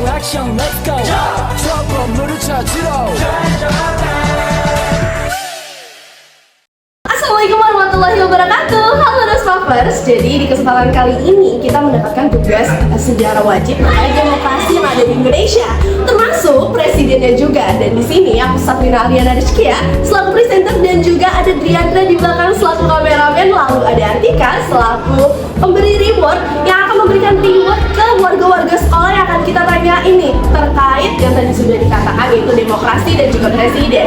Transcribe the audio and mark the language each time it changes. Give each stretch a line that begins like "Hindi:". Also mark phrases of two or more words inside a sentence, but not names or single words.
Korean: 미션
English: let's go
Korean: 저 건물을 찾으러
Arabic: السلام عليكم ورحمة الله وبركاته.
Indonesian: Halo Dosmavers. Jadi di kesempatan kali ini kita mendapatkan tugas sejarah wajib terkait demokrasi yang ada di Indonesia, termasuk presidennya juga. Dan di sini aku Sabrina Aliana Rizkia selaku presenter dan juga ada Driandra di belakang selaku kameramen, lalu ada Artika selaku pemberi reward yang akan memberikan reward ke warga-warga sekolah yang akan kita tanya ini terkait yang tadi sudah dikatakan, yaitu demokrasi dan juga presiden.